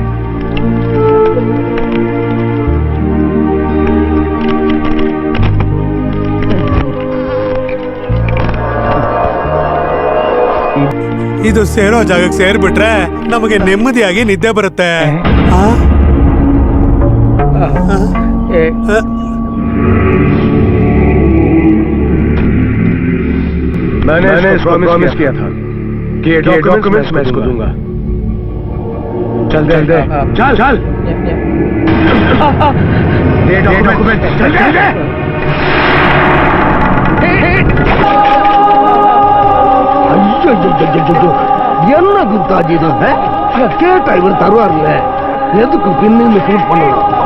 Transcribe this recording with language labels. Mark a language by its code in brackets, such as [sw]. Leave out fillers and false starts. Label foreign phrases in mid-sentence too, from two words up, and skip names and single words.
[kn] ಇದು ಸೇರೋ ಜಾಗಕ್ಕೆ ಸೇರ್ಬಿಟ್ರೆ ನಮಗೆ ನೆಮ್ಮದಿಯಾಗಿ ನಿದ್ದೆ ಬರುತ್ತೆ. [hi] मैंने इसको प्रॉमिस किया था कि ये डॉक्यूमेंट्स मैं इसको दूंगा. चल दे. चल ये डॉक्यूमेंट चल दे. [ta] என்ன குப்தாஜி இது? கேட்டா இவர் தருவார்ல, எதுக்கு பின்னு ஷூட் பண்ணலாம்?